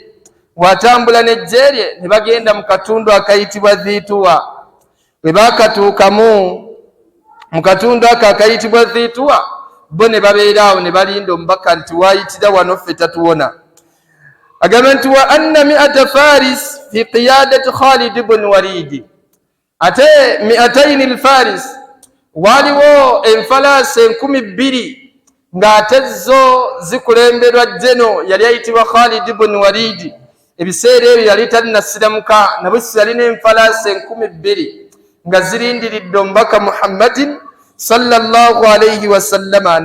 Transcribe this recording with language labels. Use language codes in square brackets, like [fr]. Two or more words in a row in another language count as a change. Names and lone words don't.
[lg] Bw'atambula n'ejje lye ne bagenda mu katundu akayitibwa Dhiituwa. Bwe baakatuukamu mu katundu ako akayitibwa Dhiituwa, bo ne babeera awo ne balinda omubaka nti waayitira wano ffe tatuwona. Agamba nti [ar] وأن مائة فارس في قيادة خالد بن الوليد, [lg] ate [ar] مائتين الفارس, [lg] waliwo enfalaasi 2,000 ng'ate zo zikulemberwa jeno yali ayitibwa Khalid bun Walid. Ebiseera ebyo yali tannasiramuka, nabwe yalina enfalaasi 2,000 nga zirindiridde omubaka Muhammadin [ar] صلى الله عليه وسلم.